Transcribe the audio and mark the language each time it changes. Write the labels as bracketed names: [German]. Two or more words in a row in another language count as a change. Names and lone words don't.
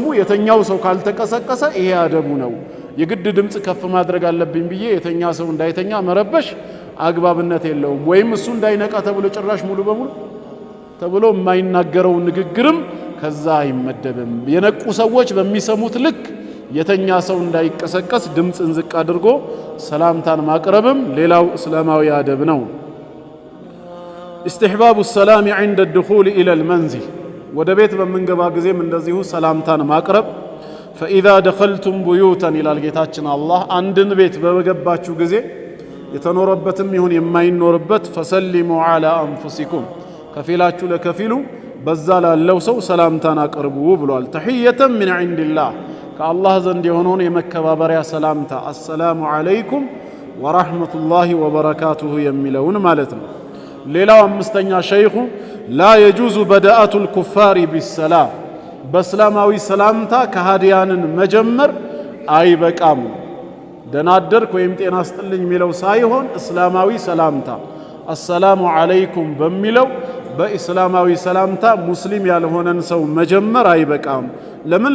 [Amharic] የተኛው ሰው ካልተቀሰቀሰ ይሄ አደቡ ነው። የግድ ድምፅ ከፍ ማድረግ አለብኝ ብዬ የተኛ ሰው እንዳይተኛ መረበሽ አግባብነት የለውም። ወይም እሱ እንዳይነቃ ተብሎ ጭራሽ ሙሉ በሙሉ ተብሎ የማይናገረው ንግግርም ከዛ አይመደብም። የነቁ ሰዎች በሚሰሙት ልክ የተኛ ሰው እንዳይቀሰቀስ ድምፅን ዝቅ አድርጎ ሰላምታን ማቅረብም ሌላው እስላማዊ አደብ ነው። [Arabic] استحباب السلام عند الدخول إلى المنزل [Amharic] ወደ ቤት በመንገባ ጊዜም እንደዚሁ ሰላምታን ማቅረብ። [Arabic] فإذا دخلتم بيوتا [Amharic] ይላል ጌታችን አላህ አንድን ቤት በገባችሁ ጊዜ የተኖረበትም ይሁን የማይኖርበት [Arabic] فسلموا على أنفسكم [Amharic] ከፊላችሁ ለከፊሉ በዛ ላለው ሰው ሰላምታን አቅርቡ ብሏል። [Arabic] تحية من عند الله [Amharic] ከአላህ ዘንድ የሆነውን የመከባበሪያ ሰላምታ [Arabic] السلام عليكم ورحمة الله [Amharic] ወበረካቱሁ የሚለውን ማለት ነው። ሌላው አምስተኛ ሸይኹ [Arabic] لا يجوز بداءة الكفار بالسلام [Amharic] በእስላማዊ ሰላምታ ከሃዲያንን መጀመር አይበቃም። ደናደርክ ወይም ጤና ስጥልኝ የሚለው ሳይሆን እስላማዊ ሰላምታ [Arabic] السلام عليكم [Amharic] በሚለው በእስላማዊ ሰላምታ ሙስሊም ያልሆነን ሰው መጀመር አይበቃም። ለምን?